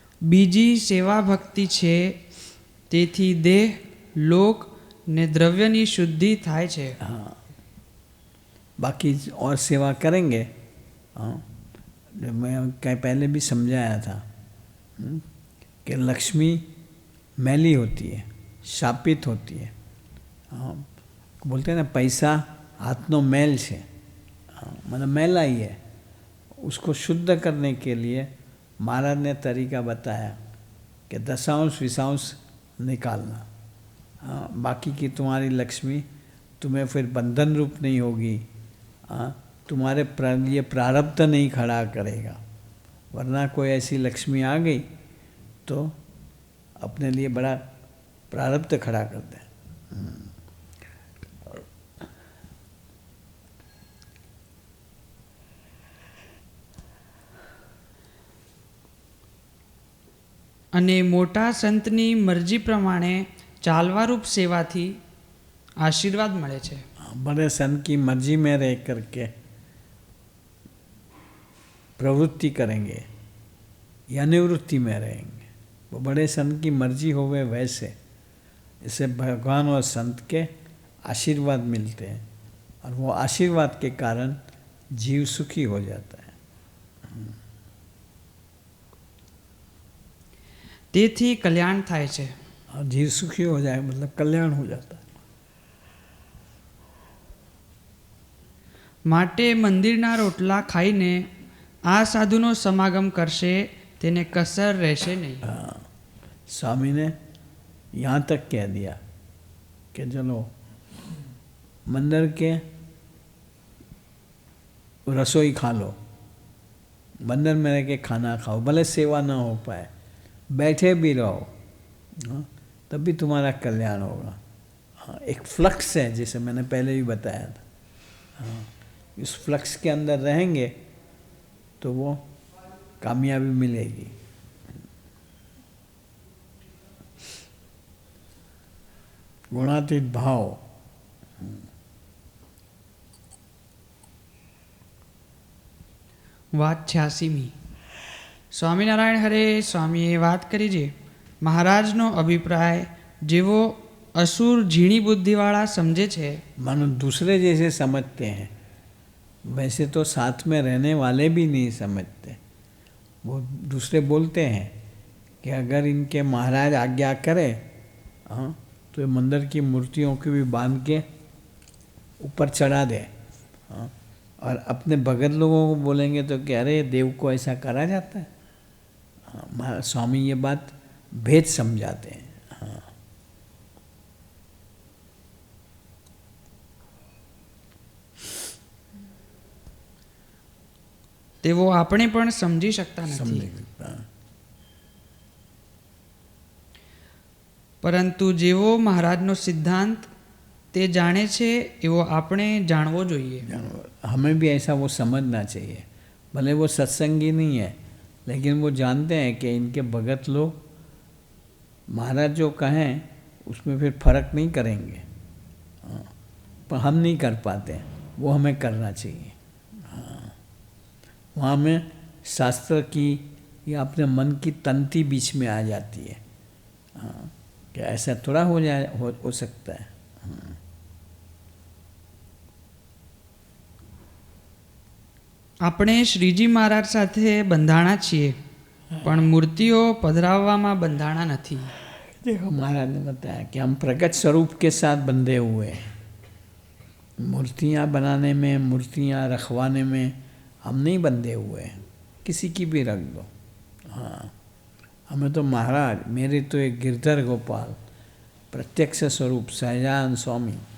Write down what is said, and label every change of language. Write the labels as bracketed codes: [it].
[gu] બીજી સેવા ભક્તિ છે, તેથી દેહ લોક ને દ્રવ્યની શુદ્ધિ થાય છે। [hi] बाकी और सेवा करेंगे। जो मैं कहीं पहले भी समझाया था कि लक्ष्मी मैली होती है, शापित होती है। बोलते हैं ना पैसा हाथनो मैल है, मतलब मैला ही है। उसको शुद्ध करने के लिए महाराज ने तरीका बताया कि दशांश विशांश निकालना। बाकी की तुम्हारी लक्ष्मी तुम्हें फिर बंधन रूप नहीं होगी, तुम्हारे लिए प्रारब्ध नहीं खड़ा करेगा। वरना कोई ऐसी लक्ष्मी आ गई तो अपने लिए बड़ा प्रारब्ध खड़ा कर दे। [gu] અને મોટા સંતની મરજી પ્રમાણે ચાલવારૂપ સેવાથી આશીર્વાદ મળે છે। [hi] बड़े संत की मर्जी में रह करके प्रवृत्ति करेंगे या निवृत्ति में रहेंगे वो बड़े संत की मर्जी होवे वैसे, इससे भगवान और संत के आशीर्वाद मिलते हैं और वो आशीर्वाद के कारण जीव सुखी हो जाता है। [gu] તેથી કલ્યાણ થાય છે। [hi] और जीव सुखी हो जाए मतलब कल्याण हो जाता है। [gu] માટે મંદિરના રોટલા ખાઈને આ સાધુનો સમાગમ કરશે તેને કસર રહેશે નહીં। [hi] हाँ, स्वामी ने यहाँ तक कह दिया कि चलो मंदिर के रसोई खा लो, मंदिर में रह के खाना खाओ, भले सेवा ना हो पाए, बैठे भी रहो, हाँ, तब भी तुम्हारा कल्याण होगा। हाँ, एक फ्लक्स है जिसे मैंने पहले भी बताया था। हाँ, इस फ्लक्स के अंदर रहेंगे तो वो कामयाबी मिलेगी। गुणातीत भाव। [gu] વાત 86મી। સ્વામિનારાયણ હરે સ્વામીએ વાત કરી છે મહારાજનો અભિપ્રાય જેવો અસુર ઝીણી બુદ્ધિવાળા સમજે છે, [hi] मानो दूसरे जैसे समझते हैं, वैसे तो साथ में रहने वाले भी नहीं समझते। वो दूसरे बोलते हैं कि अगर इनके महाराज आज्ञा करे, हाँ, तो ये मंदिर की मूर्तियों को भी बांध के ऊपर चढ़ा दे। हाँ, और अपने भगत लोगों को बोलेंगे तो कि अरे देव को ऐसा करा जाता है। हाँ, स्वामी ये बात भेद समझाते हैं। हाँ, [gu] તેવો આપણે પણ સમજી શકતા [hi] समझ [gu] નથી। [hi] सकता है। [gu] પરંતુ જેવો મહારાજનો સિદ્ધાંત તે જાણે છે એવો આપણે જાણવો જોઈએ। [hi] हमें भी ऐसा वो समझना चाहिए। भले वो सत्संगी नहीं है, लेकिन वो जानते हैं कि इनके भगत लोग महाराज जो कहें उसमें फिर फर्क नहीं करेंगे। हाँ, पर हम नहीं कर पाते, वो हमें करना चाहिए। हाँ, वहाँ में शास्त्र की या अपने मन की तंती बीच में आ जाती है। हाँ, कि ऐसा थोड़ा हो सकता है। हाँ, [gu] આપણે શ્રીજી મહારાજ સાથે બંધાણા છીએ પણ મૂર્તિઓ પધરાવવામાં બંધાણા નથી। [hi] देखो महाराज ने बताया कि हम प्रकट स्वरूप के साथ बंधे हुए हैं। मूर्तियाँ बनाने में, मूर्तियाँ रखवाने में हम नहीं बंधे हुए हैं, किसी की भी रख दो। हाँ, हमें तो महाराज, मेरे तो एक गिरधर गोपाल प्रत्यक्ष स्वरूप सहजानंद स्वामी।